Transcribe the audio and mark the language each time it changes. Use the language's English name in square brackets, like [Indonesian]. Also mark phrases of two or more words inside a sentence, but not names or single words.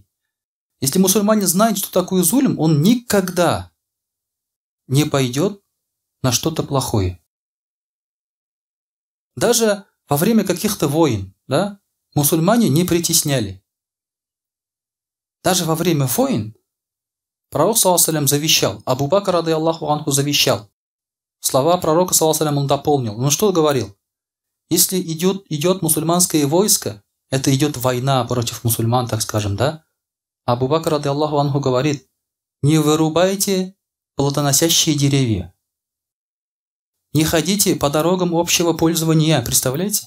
[Russian] Если мусульманин знает, что такое зульм, он никогда не пойдет на что-то плохое. Даже во время каких-то войн, да, мусульмане не притесняли. Даже во время войн пророк, [Arabic] صلى الله عليه وسلم, завещал, Абу Бакр, رضي الله عنه, [Russian] завещал. Слова пророка, [Arabic] صلى الله عليه وسلم, [Russian] он дополнил. Он что говорил? Если идет мусульманское войско, это идет война против мусульман, так скажем, да? Абу Бакр, [Arabic] رضي الله عنه, [Russian] говорит, не вырубайте плодоносящие деревья. Не ходите по дорогам общего пользования, представляете?